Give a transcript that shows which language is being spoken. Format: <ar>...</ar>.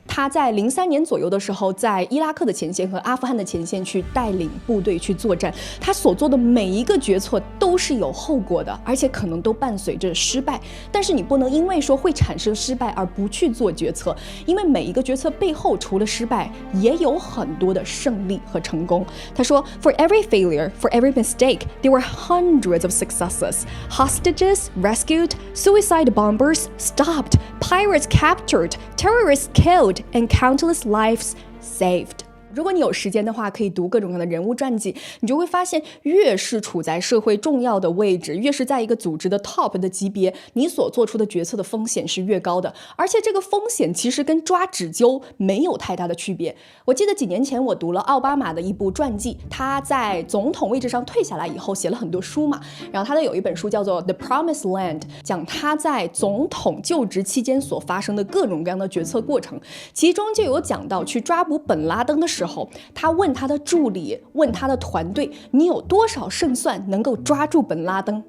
<zh>他在03年左右的时候，在伊拉克的前线和阿富汗的前线去带领部队去作战，他所做的每一个决策都是有后果的，而且可能都伴随着失败。但是你不能因为说会产生失败而不去做决策，因为每一个决策背后除了失败，也有很多的胜利和成功。他说</zh> <en>For every failure, for every mistake, there were hundreds of successes. Hostages rescued, suicide bombers stopped, pirates captured, terrorists killed, and countless lives saved.</en> <zh>如果你有时间的话，可以读各种各样的人物传记，你就会发现，越是处在社会重要的位置，越是在一个组织的 top 的级别，你所做出的决策的风险是越高的。而且这个风险其实跟抓纸鹫没有太大的区别。我记得几年前我读了奥巴马的一部传记，他在总统位置上退下来以后写了很多书嘛，然后他的有一本书叫做 The Promised Land， 讲他在总统就职期间所发生的各种各样的决策过程，其中就有讲到去抓捕本拉登的时候，他问他的助理，问他的团队，你有多少胜算能够抓住本拉登？</zh>